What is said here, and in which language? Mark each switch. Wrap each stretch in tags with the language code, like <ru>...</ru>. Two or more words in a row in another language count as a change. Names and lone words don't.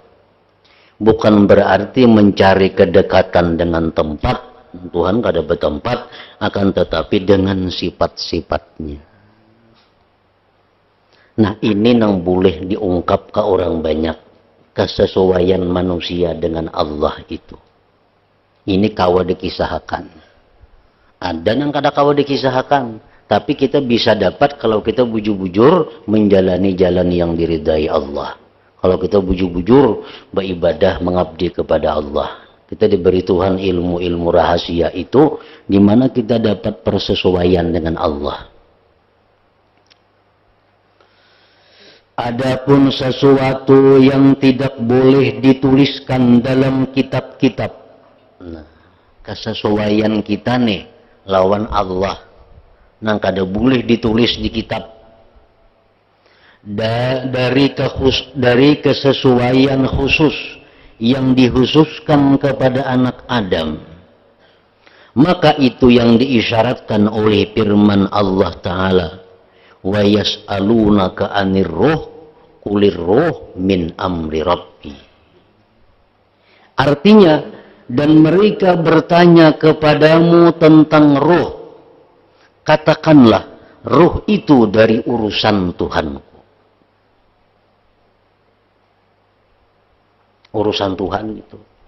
<id>Bukan berarti mencari kedekatan dengan tempat. Tuhan kada bertempat, akan tetapi dengan sifat-sifatnya. Nah, ini yang boleh diungkap ke orang banyak. Kesesuaian manusia dengan Allah itu. Ini kawa dikisahkan.</id> <bjn>Ada yang kada kawa dikisahkan.</bjn> <id>Tapi kita bisa dapat kalau kita bujur-bujur menjalani jalan yang diridai Allah. Kalau kita bujur-bujur beribadah mengabdi kepada Allah. Kita diberi Tuhan ilmu-ilmu rahasia itu, di mana kita dapat persesuaian dengan Allah. Adapun sesuatu yang tidak boleh dituliskan dalam kitab-kitab. Nah, kesesuaian kita nih lawan Allah.</id> <bjn>Nang kada boleh ditulis di kitab.</bjn> <id>Dari kesesuaian khusus yang dikhususkan kepada anak Adam, maka itu yang diisyaratkan oleh firman Allah Ta'ala,</id> <ar>ويسألونك عن الروح قل الروح من أمر ربي.</ar> <id>Artinya, dan mereka bertanya kepadamu tentang ruh, katakanlah ruh itu dari urusan Tuhanku. Urusan Tuhan itu.</id>